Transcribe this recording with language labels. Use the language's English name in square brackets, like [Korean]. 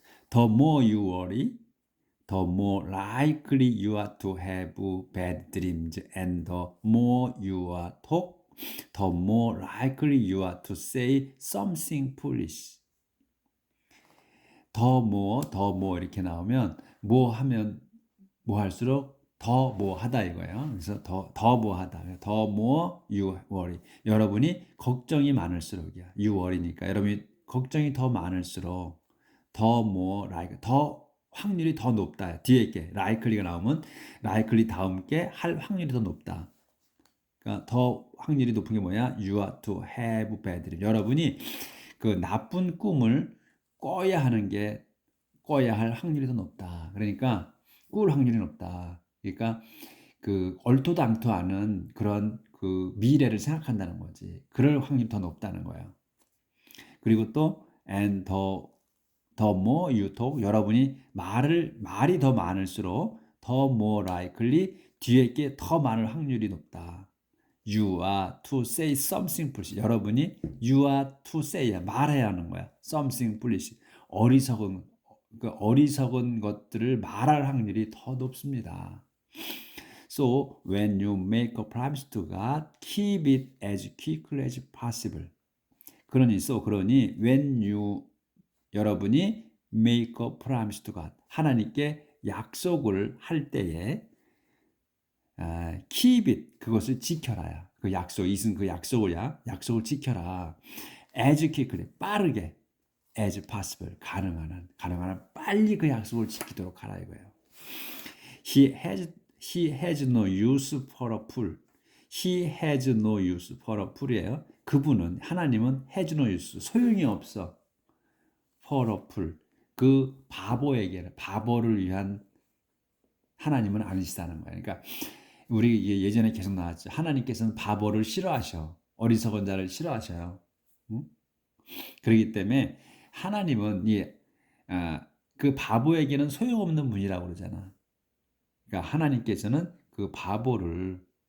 [English] The more you worry, the more likely you are to have bad dreams, and the more you are talk, the more likely you are to say something foolish. [Korean] 더 more 이렇게 나오면 뭐 하면 뭐 할수록 더 뭐 하다 이거예요. 그래서 더 뭐 하다. 더 [English] more you worry. [Korean] 여러분이 걱정이 많을수록이야. [English] you worry [Korean] 니까 여러분이 걱정이 더 많을수록 더 [English] more like [Korean] 더 확률이 더 높다. 뒤에 게 likely가 나오면 likely 다음 게 할 확률이 더 높다. 그러니까 더 확률이 높은 게 뭐야? [English] You are to have bad dream. [Korean] 여러분이 그 나쁜 꿈을 꿔야 할 확률이 더 높다. 그러니까 꿀 확률이 높다. 그러니까 그 얼토당토 않은 그런 그 미래를 생각한다는 거지. 그럴 확률이 더 높다는 거야. 그리고 또 [English] and the more you talk, [Korean] 여러분이 말이 더 많을수록 [English] the more likely [Korean] 뒤에 게 더 많을 확률이 높다. [English] You are to say something foolish. [Korean] 여러분이 [English] you are to say [Korean] 야 말해야 하는 거야. [English] something foolish. [Korean] 어리석은 것들을 말할 확률이 더 높습니다. [English] So when you make a promise to God, keep it as quickly as possible. [Korean] 그러니 when 여러분이 [English] make a promise to God, [Korean] 하나님께 약속을 할 때에 [English] keep it, [Korean] 그것을 지켜라야. 그 약속, 이슨 그 약속을 지켜라. [English] as quickly, [Korean] 빠르게, [English] as possible, [Korean] 가능한 한 빨리 그 약속을 지키도록 하라 이거예요. [English] He has no use for a fool. He has no use for a fool이에요. [Korean] 하나님은 [English] has no use, [Korean] 소용이 없어. [English] for a fool, [Korean] 그 바보를 위한 하나님은 아니시다는 거예요. 그러니까 우리 예전에 계속 나왔죠. 하나님께서는 바보를 싫어하셔. 어리석은 자를 싫어하셔요. 응? 그렇기 때문에 하나님은 그 바보에게는 소용없는 분이라고 그러잖아. 그러니까 하나님께서는 그 바보를